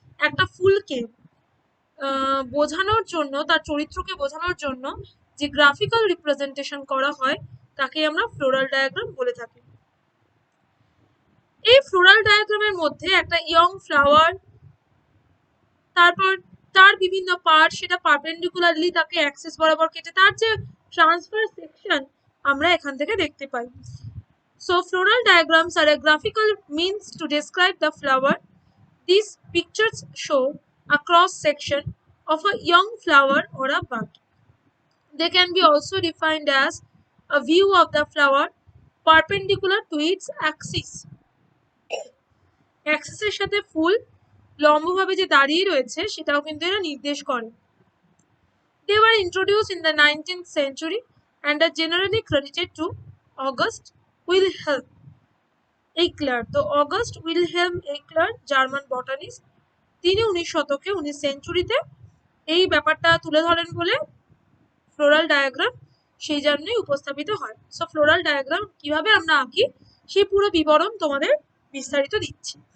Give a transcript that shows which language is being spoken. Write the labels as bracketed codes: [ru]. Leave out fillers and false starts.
[bn] একটা ফুলকে বোঝানোর জন্য, তার চরিত্রকে বোঝানোর জন্য যে গ্রাফিক্যাল রিপ্রেজেন্টেশন করা হয় তাকে আমরা ফ্লোরাল ডায়াগ্রাম বলে থাকি। এই ফ্লোরাল ডায়াগ্রামের মধ্যে একটা ইয়ং ফ্লাওয়ার, তারপর তার বিভিন্ন পার্ট, সেটা পারপেন্ডিকুলারলি তাকে অ্যাক্সিস বরাবর কেটে তার যে ট্রান্সফার সেকশন আমরা এখান থেকে দেখতে পাই। [en] So floral diagrams are a graphical means to describe the flower. These pictures show a cross section of a young flower or a bud. They can be also defined as a view of the flower perpendicular to its axis. [bn] অ্যাক্সিসের সাথে ফুল লম্বভাবে যে দাঁড়িয়ে রয়েছে সেটাও কিন্তু এরা নির্দেশ করে। [en] They were introduced in the 19th century and are generally credited to August Wilhelm Eichler. [bn] তো অগাস্ট উইলহেলম এইকলার জার্মান বটানিস্ট, তিনি 19 সেঞ্চুরিতে এই ব্যাপারটা তুলে ধরেন বলে ফ্লোরাল ডায়াগ্রাম সেই জন্যই উপস্থাপিত হয়। সো ফ্লোরাল ডায়াগ্রাম কিভাবে আমরা আঁকি সেই পুরো বিবরণ তোমাদের বিস্তারিত দিচ্ছি।